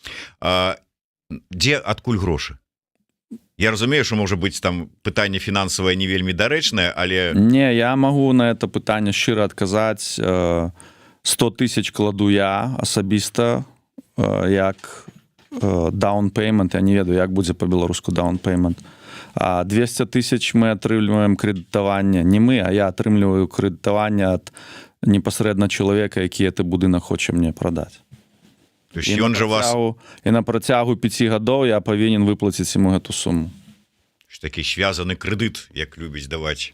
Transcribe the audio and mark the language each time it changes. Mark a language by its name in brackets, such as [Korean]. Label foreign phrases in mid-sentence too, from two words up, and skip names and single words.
[Belarusian] Дзе адкуль грошы? Я разумею, што можа быць там пытанне фінансавае не вельмі дарэчнае, але... Не, я магу на это пытанне шчыра адказаць. 100,000 кладу я асабіста, як [English] down payment, [Belarusian] я не ведаю, як будзе по-беларуску [English] down payment. [Belarusian] А 200,000 мы атрымліваем крэдытаванне, не мы, а я атрымліваю крэдытаванне ад непасрэдна чалавека, які гэты будынак хоча мне прадаць. [Russian] То есть [Belarusian] ён жа вас... І на працягу 5 гадоў я павінен выплаціць яму гэту суму. Такі звязаны крэдыт, як любіць даваць.